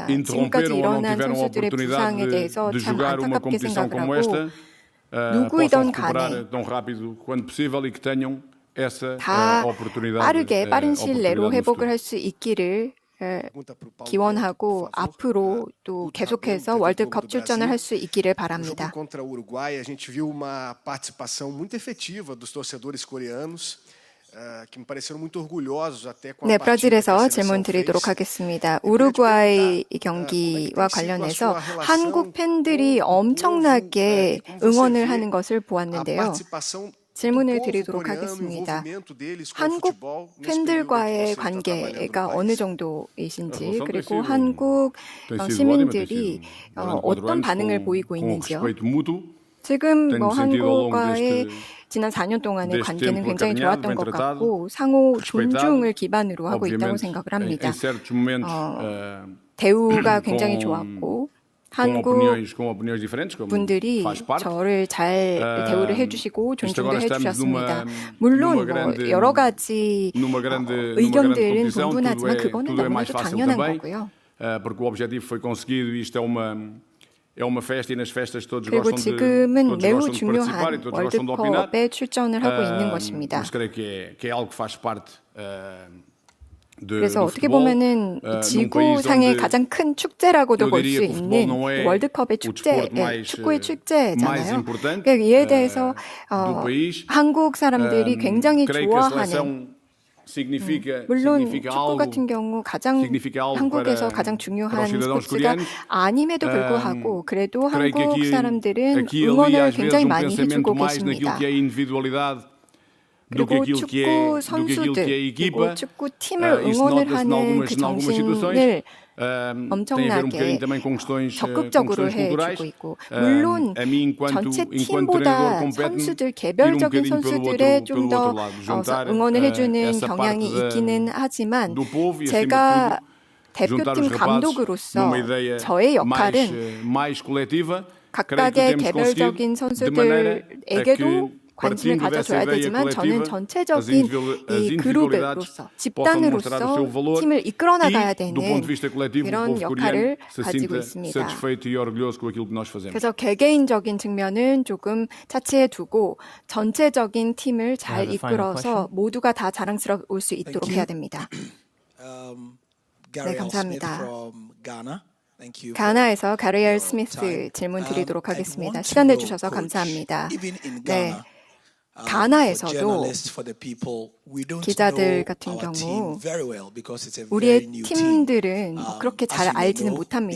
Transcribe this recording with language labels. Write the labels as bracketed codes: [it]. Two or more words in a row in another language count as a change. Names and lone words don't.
[ko] 지금까지 일어난 선수들의 부상에 대해서 참 안타깝게 생각을 하고, 누구이든 간에 다 빠르게 빠른 시일 내로 회복을 할 수 있기를 기원하고 앞으로 또 계속해서 월드컵 출전을 할 수 있기를 No 바랍니다. [pt] jogo contra o Uruguai, a gente viu uma participação muito efetiva dos torcedores coreanos, que me pareceram muito orgulhosos até com a [ko] 네, [pt] partida que a [ko] 브라질에서 [pt] seleção [ko] 질문 드리도록 [pt] fez. [ko] 하겠습니다. 우루과이 경기와 관련해서 한국 팬들이 엄청나게 응원을 하는 것을 [pt] A [ko] 보았는데요. [pt] participação do [ko] 질문을 [pt] povo [ko] 드리도록 [pt] coreano, o [ko] 하겠습니다. [pt] envolvimento deles com o [ko] 한국 [pt] futebol nesse período em que [ko] 팬들과의 [pt] você está trabalhando [ko] 관계가 [pt] no [ko] 어느 [pt] país. [ko] 정도이신지, 그리고 한국 시민들이 어떤 반응을 보이고 있는지요. 지금 뭐 한국과의 지난 4년 동안의 관계는 굉장히 좋았던 것 같고 상호 존중을 기반으로 하고 있다고 생각을 합니다. 대우가 굉장히 좋았고 한국 분들이 저를 잘 대우를 해주시고 존중도 해주셨습니다. 물론 뭐 여러 가지 의견들은 분분하지만 그거는 너무나도 당연한 거고요. [pt] Porque o objetivo foi conseguido e isto é uma festa e nas festas todos [ko] 그리고 [pt] gostam de [ko] 지금은 [pt] todos [ko] 매우 [pt] gostam de participar e [ko] 중요한 [pt] todos gostam de opinar. [ko] 월드컵에 출전을 하고 있는 것입니다. [pt] Mas creio que é algo que faz parte [ko] 그래서 [pt] do [ko] 어떻게 [pt] futebol. [ko] 보면은 [pt] num país [ko] 지구상의 [pt] onde [ko] 가장 큰 축제라고도 [pt] eu [ko] 볼 [pt] diria [ko] 수 [pt] que o futebol [ko] 있는 [pt] não é [ko] 월드컵의 [pt] o [ko] 축제, [pt] desporto mais, [ko] 축구의 [pt] mais [ko] 축제잖아요. [pt] importante, [ko] 그러니까 이에 대해서 [pt] do país. [ko] 한국 사람들이 굉장히 [pt] creio que a [ko] 좋아하는 [pt] seleção significa [ko] 물론 [pt] significa [ko] 축구 [pt] algo [ko] 같은 경우 가장 [pt] significa algo [ko] 한국에서 [pt] para [ko] 가장 [pt] os [ko] 중요한 [pt] cidadãos [ko] 스포츠가 [pt] coreanos. [ko] 아님에도 불구하고 그래도 [pt] creio que [ko] 한국 사람들은 [pt] aqui e ali [ko] 응원을 [pt] às vezes [ko] 굉장히 많이 [pt] pensamento [ko] 해주고 [pt] mais naquilo [ko] 계십니다. [pt] que é individualidade do que [ko] 그리고 [pt] aquilo que [ko] 축구 [pt] é [ko] 선수들 [pt] a [ko] 그리고 [pt] equipa. [ko] 축구 팀을 [pt] Isso [ko] 응원을 [pt] nota-se [ko] 하는 그 [pt] em algumas situações. [ko] 정신을 [pt] Tem a ver um [ko] 엄청나게 [pt] bocadinho também com questões [ko] 적극적으로 [pt] culturais. [ko] 해주고 있고 물론 [pt] A mim [ko] 전체 [pt] enquanto [ko] 팀보다 [pt] treinador compete-me [ko] 선수들 [pt] ir um [ko] 개별적인 [pt] bocadinho [ko] 선수들의 [pt] pelo [ko] 좀 더 [pt] outro lado, juntar [ko] 응원을 해주는 [pt] essa [ko] 경향이 [pt] parte [ko] 있기는 하지만 [pt] do povo e acima de [ko] 제가 [pt] tudo juntar [ko] 대표팀 [pt] os rapazes [ko] 감독으로서 [pt] numa ideia [ko] 저의 역할은 [pt] mais coletiva. [ko] 각각의 개별적인 [pt] de maneira a [ko] 선수들에게도 [pt] que [ko] 관심을 [pt] partindo dessa [ko] 가져줘야 [pt] ideia [ko] 되지만 저는 [pt] coletiva, [ko] 전체적인 이 그룹으로서 집단으로서 팀을 이끌어 나가야 되는 [pt] do ponto de vista coletivo, o [ko] 이런 [pt] povo [ko] 역할을 [pt] coreano se [ko] 가지고 [pt] sinta [ko] 있습니다. [pt] satisfeito e orgulhoso com aquilo que nós fazemos. [ko] 그래서 개개인적인 측면은 조금 차치해 두고 전체적인 팀을 잘 [en] have a final [ko] 이끌어서 모두가 다 자랑스러울 수 있도록 해야 됩니다. 네, 감사합니다. 가나에서 가리엘 스미스 질문 드리도록 하겠습니다. 시간 내주셔서 감사합니다. 네, 가나에서도 기자들 같은 경우 우리의 팀들은 그렇게 잘 알지는 못합니다.